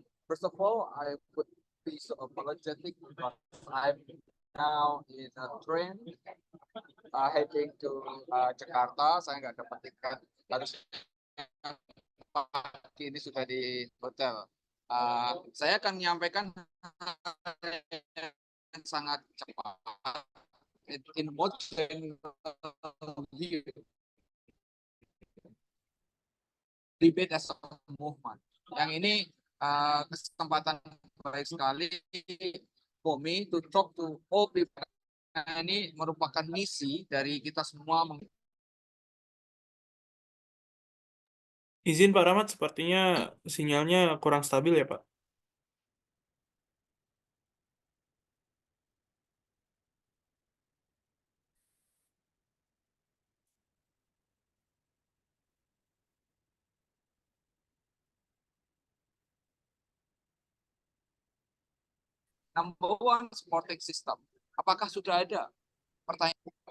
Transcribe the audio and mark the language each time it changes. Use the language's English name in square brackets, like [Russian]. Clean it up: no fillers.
[English] First of all, I would be so apologetic because I'm now in a train heading to Jakarta. [Indonesian] Saya nggak dapat tiket. Harus pagi ini sudah di hotel. Saya akan menyampaikan yang sangat cepat [English] in motion view. Debate as a movement. [Indonesian] Yang ini kesempatan baik sekali [English] for me to talk to all people. [Indonesian] Ini merupakan misi dari kita semua. Izin Pak Rahmat, sepertinya sinyalnya kurang stabil ya Pak. [English] Number one, supporting system. [Indonesian] Apakah sudah ada pertanyaan?